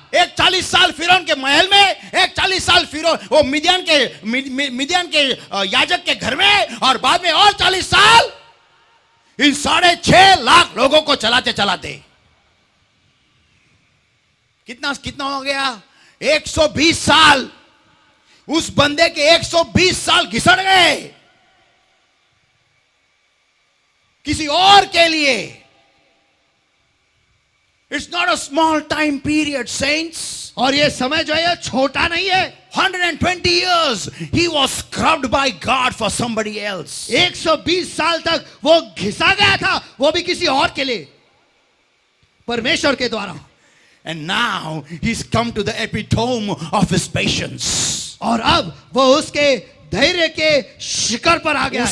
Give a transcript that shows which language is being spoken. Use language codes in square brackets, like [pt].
[hi] एक 40 साल फिरौन के महल में, एक 40 साल फिरौन वो मिदियान के याजक के घर में, और बाद में और 40 साल इन 6.5 लाख लोगों को चलाते चलाते कितना हो गया? 120 साल. उस बंदे के 120 साल घिसड़ गए किसी और के लिए. [en] It's not a small time period, saints. [hi] और ये समय जो है छोटा नहीं है. [en] 120 years he was scrubbed by God for somebody else. [hi] 120 साल तक वो घिसा गया था, वो भी किसी और के लिए. परमेश्वर के द्वारा। [en] And now he's come to the epitome of his patience. [hi] और अब वो उसके धैर्य के शिखर पर आ गया है,